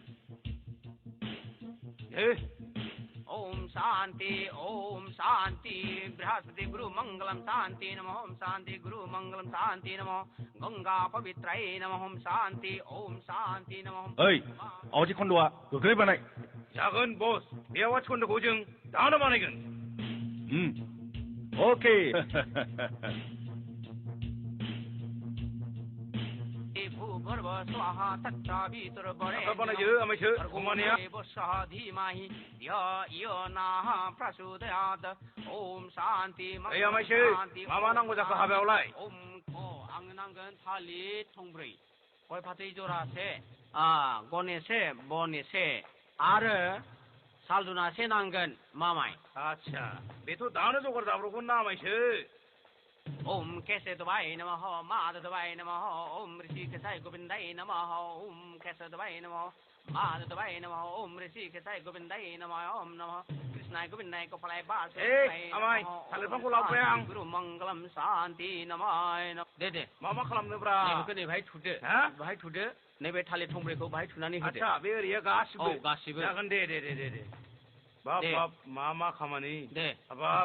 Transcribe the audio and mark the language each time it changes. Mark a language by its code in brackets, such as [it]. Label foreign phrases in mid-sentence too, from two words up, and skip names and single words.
[sa] ओम शांति बृहस्पति गुरु मंगलम शांति नमः ओम शांति गुरु मंगलम शांति नमः गंगा पवित्राय नमः ओम शांति नमः [brx] ओइ आवाजि खन्दआ गोख्रै बानाय जागोन बस बे आवाज खन्द'खौ जों दानो बानायगोन अके [sa] भूर्भ स्वाहा तत्सावितुर [brx] बानायो आमायसो अमानिया [sa] धीमहि धियो नः प्रचोदयात् ओम शांति [brx] आमायसो मा मा नांगौ जाखो हाबायावलाय आंनो नांगोन थालिर थंब्रै गय फाथै जरासे गन एसे बन एसे आरो सालदुनासे नांगोन मामाय आच्छा बेथ' दानो जगार जाब्रबगोन ना आमायसो [sa] ओम केशवाय नमः माधवाय नमः ओम ऋषिकेशाय गोविन्दाय नमः ओम केशवाय नमः माधवाय नमः ओम ऋषिकेशाय गोविन्दाय नमः ओम नमः कृष्ण गोविन्द गोपालाय बासा. [brx] Amai, थालिर बिफांखौ लाबोबाय आं. [sa] गुरु मंगलम शान्ति नमः. [brx] दे मा खालामनोब्रा? नैबेखौ नै बाहाय थुदो. बाहाय थुदो. नैबे थालिर थंब्रैखौ बाहाय थुनानै होदो. आच्छा, बे ओरैया गासिबो? औ, गासिबो. जागोन दे. बाब, मा खामानि? दे. हाबाब.